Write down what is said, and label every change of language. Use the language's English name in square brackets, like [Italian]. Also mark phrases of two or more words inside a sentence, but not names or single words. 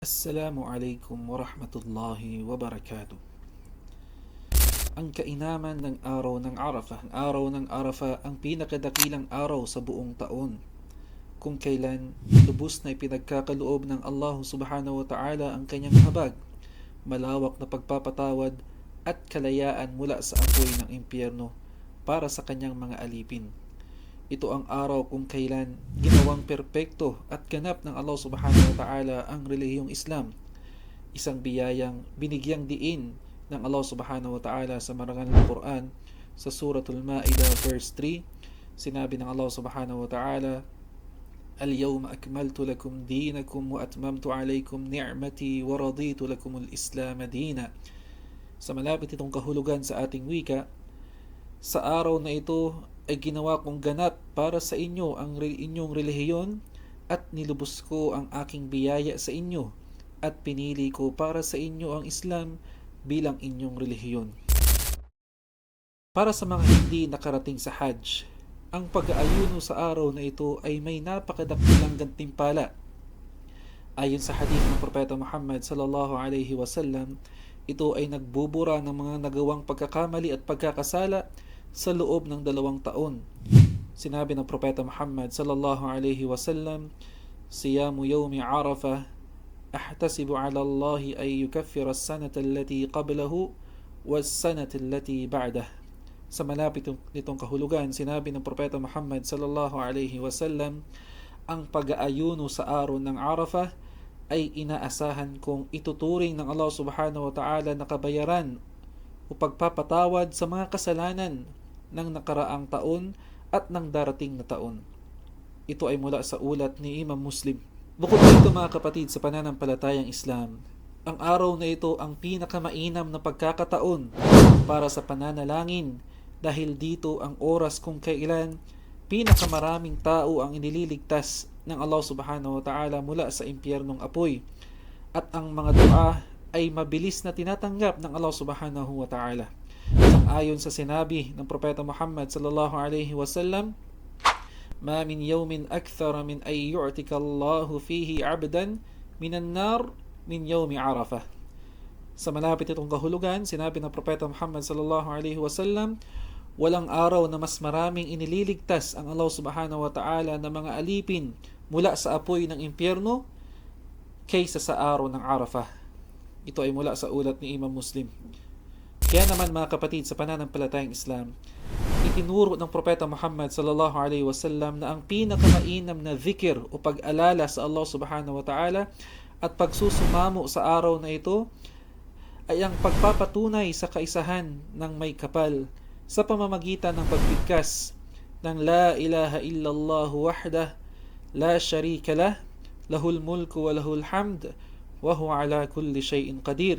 [Arabic] السلام عليكم ورحمة الله وبركاته. [Filipino] Ang kainaman ng araw ng Arafah. Ang araw ng Arafah ang pinakadakilang araw sa buong taon, kung kailan lubos na ipinagkakaloob ng Allah [Arabic] سبحانه وتعالى [Filipino] ang kanyang habag, malawak na pagpapatawad at kalayaan mula sa apoy ng impyerno para sa kanyang mga alipin. Ito ang araw kung kailan ginawang perpekto at ganap ng Allah [Arabic] سبحانه وتعالى [Filipino] ang relihiyong Islam, isang biyayang binigyang diin ng Allah [Arabic] سبحانه وتعالى [Filipino] sa marangal na Quran. Sa Suratul Ma'idah verse 3, sinabi ng Allah [Arabic] سبحانه وتعالى, اليوم أكملت لكم دينكم وأتممت عليكم نعمتي ورضيت لكم الإسلام دينا. [Filipino] Sa malapit itong kahulugan sa ating wika, sa araw na ito ay ginawa kong ganap para sa inyo ang inyong relihiyon at nilubos ko ang aking biyaya sa inyo at pinili ko para sa inyo ang Islam bilang inyong relihiyon. Para sa mga hindi nakarating sa Hajj, ang pag-aayuno sa araw na ito ay may napakadakilang gantimpala. Ayon sa hadith ng Propeta Muhammad [Arabic] صلى الله عليه وسلم, [Filipino] ito ay nagbubura ng mga nagawang pagkakamali at pagkakasala sa loob ng 2 taon. Sinabi ng Propeta Muhammad [Arabic] صلى الله عليه وسلم, صيام يوم عرفة أحتسب على الله أن يكفر السنة التي قبله والسنة التي بعده. [Filipino] Sa malapit nitong kahulugan, sinabi ng Propeta Muhammad [Arabic] صلى الله عليه وسلم, [Filipino] ang pag-aayuno sa araw ng Arafah ay inaasahan kong ituturing ng Allah [Arabic] سبحانه وتعالى [Filipino] na kabayaran o pagpapatawad sa mga kasalanan ng nakaraang taon at ng darating na taon. Ito ay mula sa ulat ni Imam Muslim. Bukod dito mga kapatid, sa pananampalatayang Islam, ang araw na ito ang pinakamainam na pagkakataon para sa pananalangin, dahil dito ang oras kung kailan pinakamaraming tao ang inililigtas ng Allah [Arabic] سبحانه وتعالى [Filipino] mula sa impyernong apoy, at ang mga dua ay mabilis na tinatanggap ng Allah [Arabic] سبحانه وتعالى. [Filipino] Ayon sa sinabi ng Propeta Muhammad [Arabic] صلى الله عليه وسلم, ما من يوم أكثر من أن يعتق الله فيه عبدا من النار من يوم عرفة. [Filipino] Sa malapit itong kahulugan, sinabi ng Propeta Muhammad [Arabic] صلى الله عليه وسلم, [Filipino] walang araw na mas maraming inililigtas ang Allah [Arabic] سبحانه وتعالى [Filipino] ng mga alipin mula sa apoy ng impyerno kaysa sa araw ng Arafah. Ito ay mula sa ulat ni Imam Muslim. Kaya naman mga kapatid, sa pananampalatayang Islam, itinuro ng Propeta Muhammad [Arabic] صلى الله عليه وسلم [Filipino] na ang pinakamainam na dhikr o pag-alala sa Allah [Arabic] سبحانه وتعالى [Filipino] at pagsusumamo sa araw na ito ay ang pagpapatunay sa kaisahan ng may kapal sa pamamagitan ng pagbigkas ng [Arabic] لا إله إلا الله وحده لا شريك له، له الملك وله الحمد وهو على كل شيء قدير.